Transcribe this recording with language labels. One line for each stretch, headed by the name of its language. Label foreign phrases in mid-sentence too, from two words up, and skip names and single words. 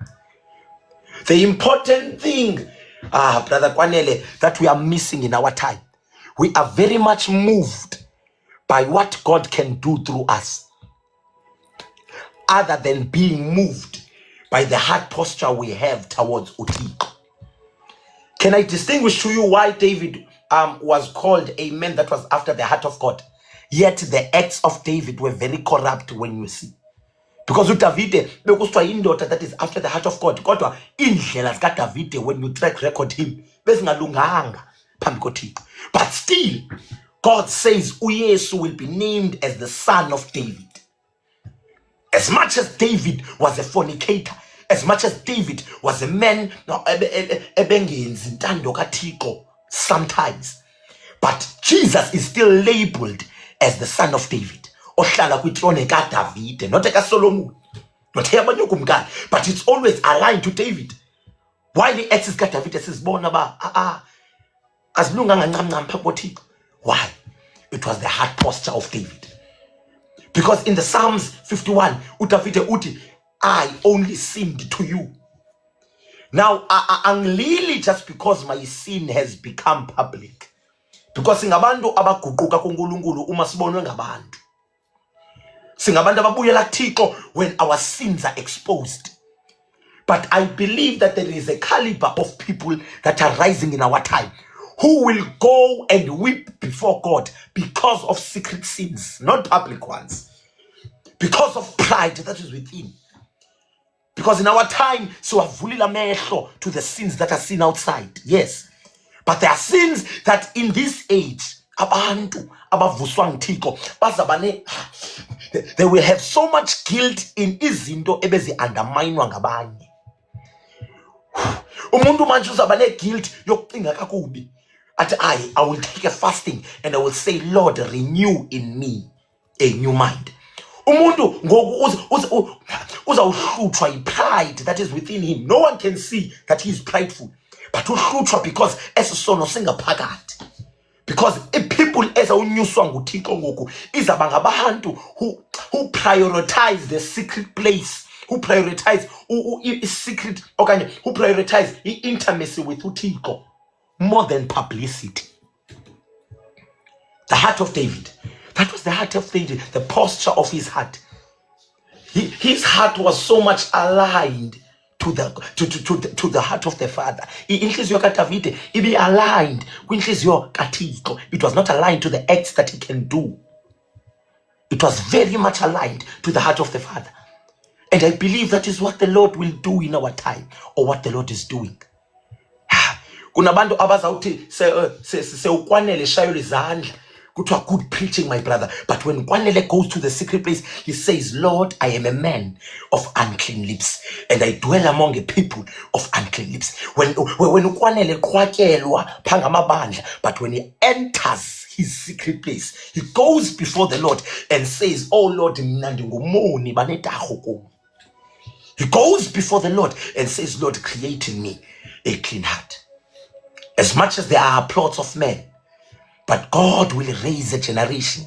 English: The important thing, Brother Kwanele, that we are missing in our time, we are very much moved by what God can do through us, other than being moved by the heart posture we have towards Utiko. Can I distinguish to you why David was called a man that was after the heart of God? Yet the acts of David were very corrupt when you see. Because
Xhosa: uDavide bekuswa indoda
English: that is after the heart of God.
Xhosa: Kodwa indlela zikaDavide,
English: when you track record him,
Xhosa: bezingalunganga phambi koThixo.
English: But still, God says uYesu will be named as the son of David. As much as David was a fornicator, as much as David was a man
Xhosa: ebengenzi intando kaThixo
English: sometimes, but Jesus is still labeled as the son of David.
Xhosa: Ohlala kwithrone kaDavide, not kaSolomon, not eyabanye kumkani,
English: but it's always aligned to David. Why the axis
Xhosa: kaDavide sisibona ba azilunganga ncamncam phambi koThixo?
English: Why? It was the heart posture of David. Because in the Psalms 51,
Xhosa: uDavide uthi,
English: I only sinned to you. Now, I'm really just because my sin has become public.
Zulu: Because singabantu abaguquka kuNkulunkulu uma sibonwe ngabantu.
Xhosa: Singabantu ababuyela kuThixo
English: when our sins are exposed. But I believe that there is a caliber of people that are rising in our time who will go and weep before God because of secret sins, not public ones. Because of pride that is within. Because in our time, so
Xhosa: avulila mehlo
English: to the sins that are seen outside. Yes. But there are sins that in this age,
Xhosa: abantu abavuswa ngithixo bazabane,
English: they will have so much guilt in
Xhosa: izinto ebezi underminewa ngabanye. Umuntu manje uzaba ne-guilt yokucinga kakubi.
English: Athi I will take a fasting and I will say, Lord, renew in me a new mind.
Xhosa: Umuntu ngoku uzawuhluthwa yi-
English: pride that is within him. No one can see that he is prideful, but uhluthwa because
Xhosa: esisono singaphakathi.
English: Because if people
Xhosa: ezawunyuswa nguThixo ngoku izaba ngabantu
English: who prioritize the secret place, who prioritize secret okanye who prioritize intimacy with uThixo more than publicity. The heart of David, that was the heart of David, the posture of his heart. His heart was so much aligned to the heart of the Father.
Xhosa: Inhliziyo kaDavide ibe aligned kwinhliziyo kaThixo.
English: It was not aligned to the acts that he can do. It was very much aligned to the heart of the Father. And I believe that is what the Lord will do in our time, or what the Lord is doing.
Xhosa: Kunabantu abazawuthi ukwanele shayo izandla kuthiwa
English: good preaching, my brother. But when Kwanele goes to the secret place, he says, Lord, I am a man of unclean lips, and I dwell among a people of unclean lips.
Xhosa: When Kwanele kwakelwa pangamabandla,
English: but when he enters his secret place, he goes before the Lord and says, oh Lord, he goes before the Lord and says, Lord, create in me a clean heart. As much as there are applause of men, but God will raise a generation.